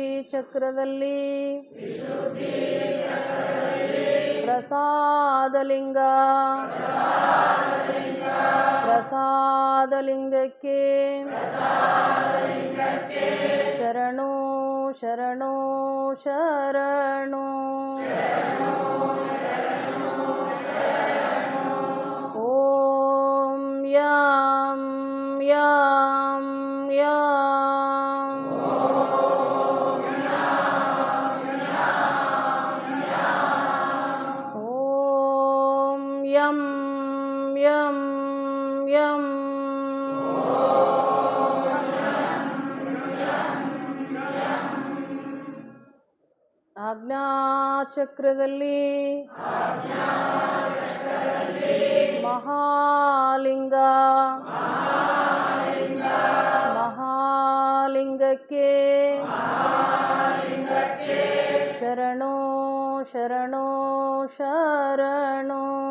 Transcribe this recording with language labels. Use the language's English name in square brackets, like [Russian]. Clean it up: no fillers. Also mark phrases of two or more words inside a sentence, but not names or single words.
[Kannada] ಚಕ್ರದಲ್ಲಿ ಪ್ರಸಾದಲಿಂಗ ಪ್ರಸಾದಲಿಂಗಕ್ಕೆ ಶರಣು ಶರಣು ಶರಣು. [Sanskrit] ಓಂ ಯಂ ಯಂ ಯಂ. ಓಂ ಯಂ ಯಂ ಯಂ. [Kannada] ಆಜ್ಞಾಚಕ್ರದಲ್ಲಿ ಮಹಾಲಿಂಗ ಮಹಾಲಿಂಗಕ್ಕೆ ಶರಣು ಶರಣು ಶರಣು.